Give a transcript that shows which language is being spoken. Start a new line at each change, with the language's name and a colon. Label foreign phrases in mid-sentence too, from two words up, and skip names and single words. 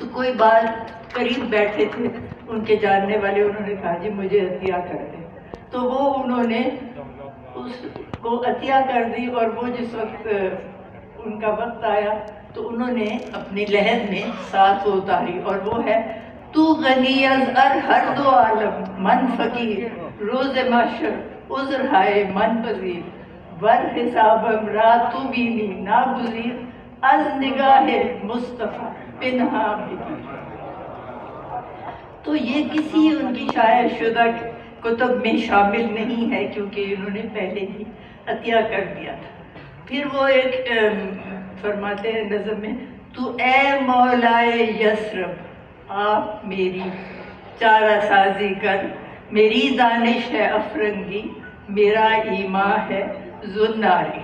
Urdu: کوئی بات قریب بیٹھے تھے ان کے جاننے والے، انہوں نے کہا جی مجھے عطیہ کر دیں، تو وہ انہوں نے اس کو عطیہ کر دی، اور وہ جس وقت ان کا وقت آیا تو انہوں نے اپنی لحن میں ساتھ وہ اتاری، اور وہ ہے
Persian: تو غنی از ہر دو عالم من فقیر، روز محشر عذر ہائے من پذیر، ور حسابم را تو بینی ناگزیر، از نگاہ مصطفیٰ پنہا بگیر۔
Urdu: تو یہ کسی ان کی شائع شدہ کتب میں شامل نہیں ہے کیونکہ انہوں نے پہلے ہی عطیہ کر دیا تھا۔ پھر وہ ایک فرماتے ہیں نظم میں، تو اے مولائے یثرب آپ میری چارہ سازی کر، میری دانش ہے افرنگی، میرا ایمان ہے زناری۔